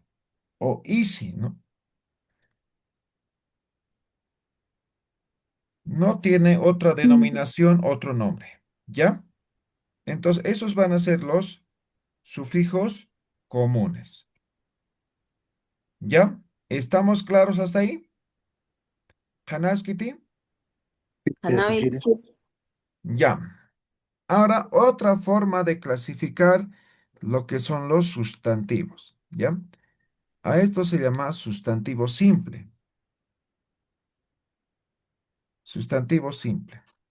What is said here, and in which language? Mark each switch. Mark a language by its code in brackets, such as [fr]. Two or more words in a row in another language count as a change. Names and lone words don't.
[es] O easy, ¿no? No tiene otra Mm, denominación, otro nombre. ¿Ya? Entonces, esos van a ser los sufijos comunes. ¿Ya? ¿Estamos claros hasta ahí? ¿Hanaskiti? Hanabi, Yatichiri, Ya. Ahora, otra forma de clasificar lo que son los sustantivos. ¿Ya? A esto se llama sustantivo simple. Sustantivo simple.